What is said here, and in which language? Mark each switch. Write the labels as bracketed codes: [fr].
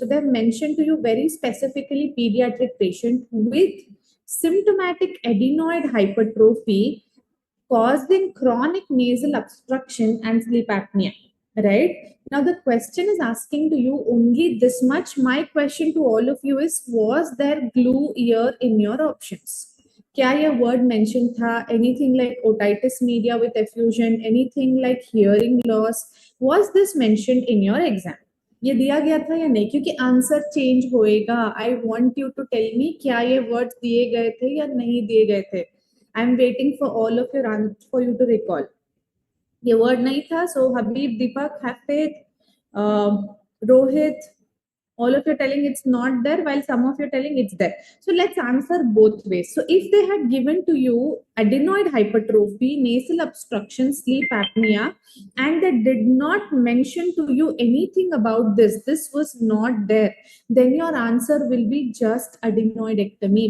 [en] So they've mentioned to you very specifically pediatric patient with symptomatic adenoid hypertrophy causing chronic nasal obstruction and sleep apnea, right? Now the question is asking to you only this much. My question to all of you is, was there glue ear in your options? [hi] क्या ये word mention था? [en] Anything like otitis media with effusion, anything like hearing loss, was this mentioned in your exam? [hi] ये दिया गया था या नहीं? क्योंकि आंसर चेंज होएगा। [en] I want you to tell me [hi] क्या ये वर्ड्स दिए गए थे या नहीं दिए गए थे। [en] I am waiting for all of your for you to recall. [hi] ये वर्ड नहीं था, [en] So Habib, Deepak, Hafed, Rohit, all of you telling it's not there, while some of you telling it's there. So let's answer both ways. So if they had given to you adenoid hypertrophy, nasal obstruction, sleep apnea, and they did not mention to you anything about this was not there, then your answer will be just adenoidectomy.